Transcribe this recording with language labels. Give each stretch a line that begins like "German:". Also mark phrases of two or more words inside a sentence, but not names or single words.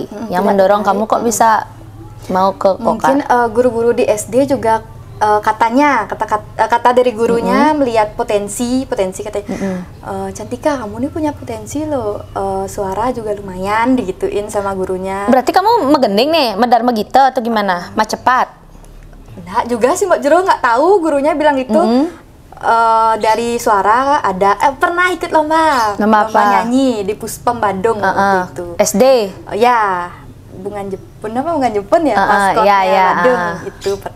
Indonesian: Yang mendorong kamu kok bisa mau ke Kokar? Mungkin guru-guru di SD juga katanya kata dari gurunya melihat potensi katanya. Cantika, kamu nih punya potensi loh. Suara juga lumayan digituin sama gurunya. Berarti kamu megending nih, medar megite atau gimana? Cepat? Enggak juga sih Mbak Jero, nggak tahu gurunya bilang gitu. Dari suara ada pernah ikut lomba nyanyi di Puspem Bandung waktu itu. SD? Ya, bunga Jepun ya, maskotnya Bandung itu pernah.